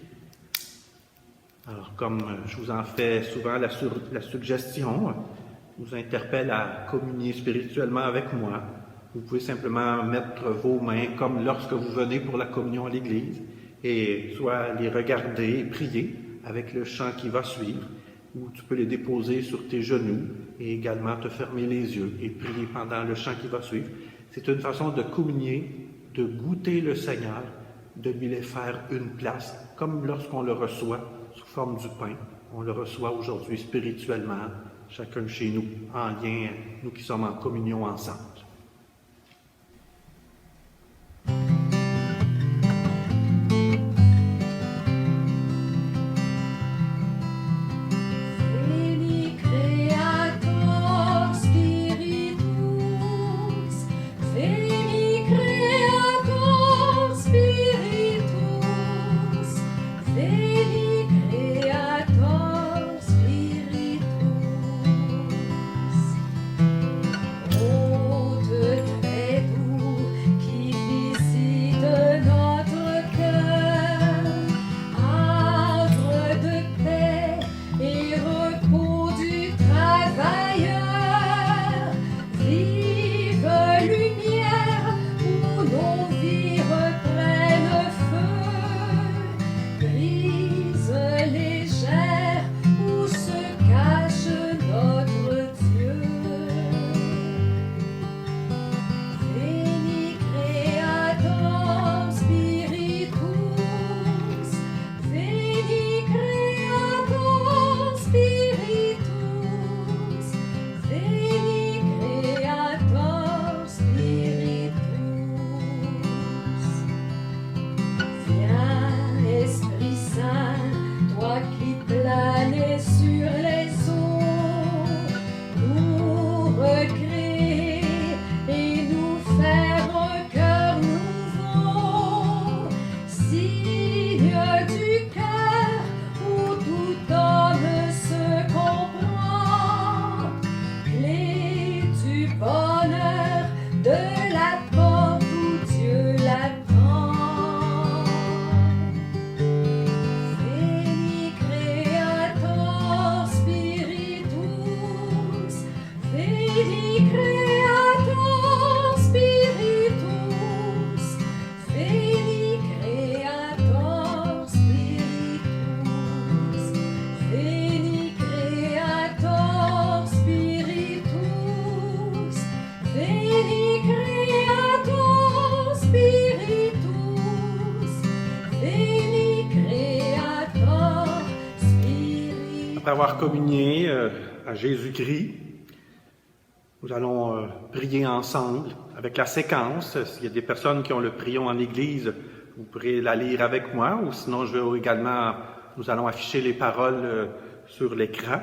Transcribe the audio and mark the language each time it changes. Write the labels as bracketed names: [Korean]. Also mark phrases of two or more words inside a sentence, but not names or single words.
[French] Alors, comme je vous en fais souvent la suggestion, vous interpelle à communier spirituellement avec moi, vous pouvez simplement mettre vos mains comme lorsque vous venez pour la communion à l'Église, et soit les regarder et prier avec le chant qui va suivre, ou tu peux les déposer sur tes genoux et également te fermer les yeux et prier pendant le chant qui va suivre. C'est une façon de communier, de goûter le Seigneur, de lui faire une place, comme lorsqu'on le reçoit sous forme du pain. On le reçoit aujourd'hui spirituellement, chacun chez nous, en lien, nous qui sommes en communion ensemble. [Latin] Veni Creator Spiritus, Veni Creator Spiritus, Veni Creator Spiritus. [French] Hôte très doux qui visite notre cœur, arbre de paix et repos du travailleur, vive lumière où nos vies reprennent feu, brise légère où se cache notre Dieu. [Latin] Veni Creator Spiritus, Veni Creator Spiritus, Veni Creator Spiritus. [French] Viens, Esprit Saint, toi qui planais sur les eaux, nous recréer et nous faire un cœur nouveau, signe du cœur où tout homme se comprend, clé du bonheur de la porte où Dieu l'attend. [Latin] Veni Creator Spiritus, Veni Creator Spiritus, Veni Creator Spiritus, Veni Creator Spiritus, Veni Creator Spiritus, Veni Creator Spiritus. [French] Après avoir communié à Jésus-Christ, nous allons prier ensemble avec la séquence. S'il y a des personnes qui ont le prion en Église, vous pourrez la lire avec moi, ou sinon nous allons afficher les paroles sur l'écran.